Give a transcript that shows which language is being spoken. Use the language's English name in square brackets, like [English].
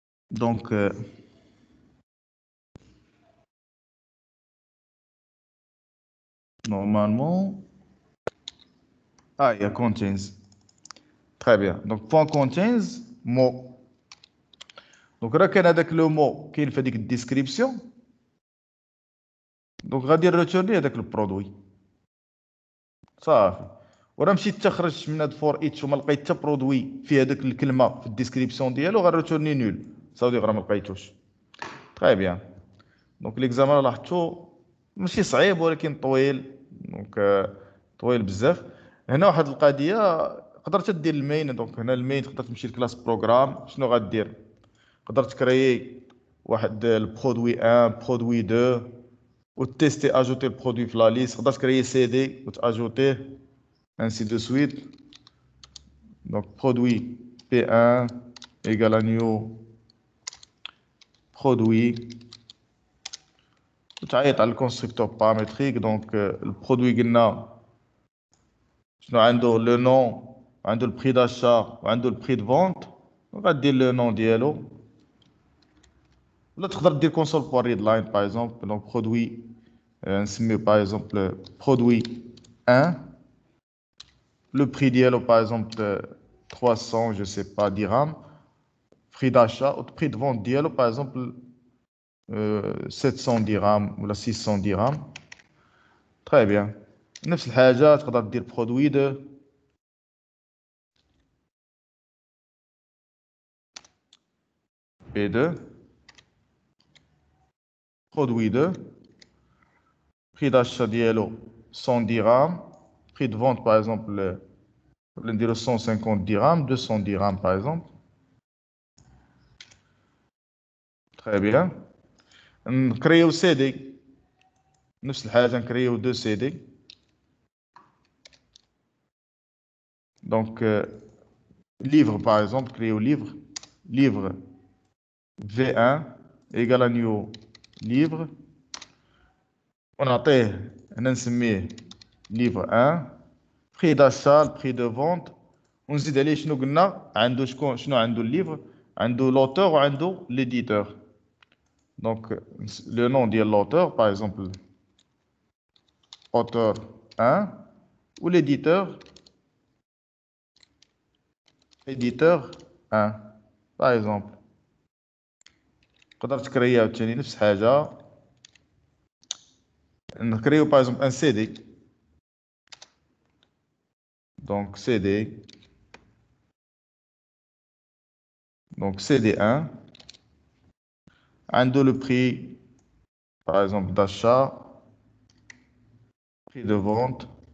[French] دونك normalement il y a contains. Très bien. Donc point contains mot. [Arabic] Donc راه كان هذاك لو مو كاين في هذيك الديسكريبسيون. دونك غادي نريتورني هذاك البرودوي صافي. وراه مشيت تخرج من هاد فور ايتش وما لقيت حتى برودوي في هذيك الكلمه في الديسكريبسيون ديالو غنريتورني نول. صافي راه ما لقيتوش. تري بيان. دونك ليكزامان لاحظتو ماشي صعيب ولكن طويل. دونك طويل بزاف. هنا واحد القضيه قدرت دير المين. دونك هنا المين تقدر تمشي لكلاس بروغرام. شنو غدير؟ تقدر تكريي واحد البرودوي 1 برودوي 2 وتيستي اجوتي البرودوي في لا ليست. تقدر تكريي سي دي وتاجوتيه [French] ainsi de suite. Donc produit P1 égale à new produit. [Arabic] تعيط على الكونستركتور بارامتريك. دونك البرودوي قلنا شنو عنده لو نون عنده البري داشا وعنده البري دو فونت. غادير لو نون ديالو ولا تقدر دير كونسول بور ريد لاين باغ اكزومبل. دونك برودوي نسميو باغ اكزومبل برودوي 1. [French] Le prix ديالو par exemple 300 je sais pas dirhams. Prix d'achat ou prix de vente ديالو par exemple 700 dirhams ou 600 dirhams. Très bien. [Arabic] نفس الحاجة تقدر دير برودوي دو P2 produit 2. [French] Prix d'achat ديالو 100 dirhams. Prix de vente par exemple نديرو 150 dirhams 200 dirhams par exemple. Très bien. [Arabic] نكريو سي دي نفس الحاجة نكريو 2 سي دي. [French] Donc livre par exemple créer livre V1 égale à new livre. [Arabic] ونعطيه هنا نسميه livre 1. [French] prix d'achat prix de vente [Arabic] ونزيد عليه شنو قلنا عنده شنو عنده الليفر عنده l'auteur وعنده l'éditeur. [French] Donc le nom ديال l'auteur par exemple auteur 1 ou l'éditeur éditeur 1 par exemple. [Arabic] تقدر تكريا عاوتاني نفس الحاجة. [French] نكريو par exemple un CD. Donc CD. Donc CD1 عنده le prix par exemple d'achat prix de vente.